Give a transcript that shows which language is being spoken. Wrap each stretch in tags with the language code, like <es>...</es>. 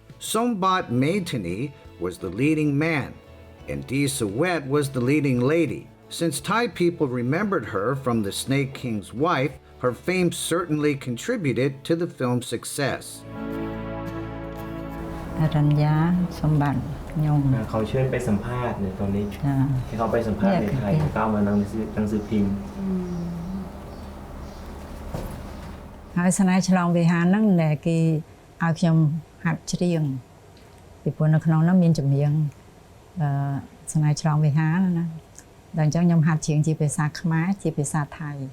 <en>Sombat Maitani was the leading man, and Di Sawet was the leading lady. Since Thai people remembered her from the Snake King's wife, her fame certainly contributed to the film's success.</en> <th>อรัญญาสมบัติยง เขาเชิญไปสัมภาษณ์ในตอนนี้ที่เขาไปสัมภาษณ์ในไทยก้าวมาหนังสือพิมพ์</th> <km>ហើយស្នេហ៍ឆ្លងវិហារហ្នឹងដែលគេឲ្យខ្ញុំហាត់ច្រៀងពីព្រោះនៅក្នុងហ្នឹងមានចម្រៀងស្នេហ៍ឆ្លងវិហារណាដល់អញ្ចឹងខ្ញុំហាត់ច្រៀងជាភាសាខ្មែរជាភាសាថៃ</km>